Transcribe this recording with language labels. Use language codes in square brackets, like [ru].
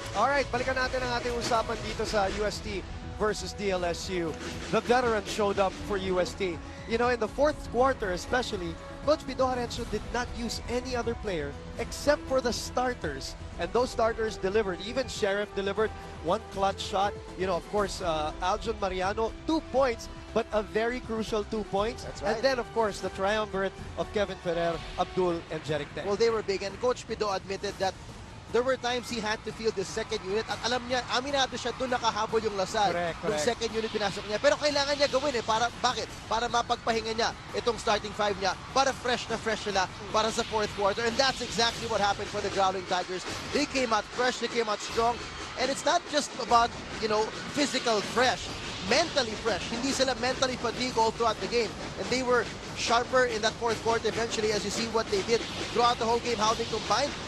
[tl] Alright, balikan natin ang ating usapan dito sa UST versus DLSU. [en] The veterans showed up for UST. You know, in the fourth quarter especially, Coach Pido Harencio did not use any other player except for the starters. And those starters delivered. Even Sheriff delivered one clutch shot. You know, of course, Aljon Mariano, 2 points, but a very crucial 2 points. That's right. And then, of course, the triumvirate of Kevin Ferrer, Abdul, and Jeric Teng. Well, they were big. And Coach Pido admitted that there were times he had to field the second unit [tl] at alam niya, aminado siya doon nakahabol yung Russel. Yung second unit pinasok niya. Pero kailangan niya gawin bakit? Para mapagpahinga niya itong starting five niya. Para fresh na sila para sa fourth quarter. [en] And that's exactly what happened for the Growling Tigers. They came out fresh, they came out strong. And it's not just about, you know, physical fresh. Mentally fresh. [tl] Hindi sila [en] mentally fatigued all throughout the game. And they were sharper in that fourth quarter eventually as you see what they did throughout the whole game, how they combined.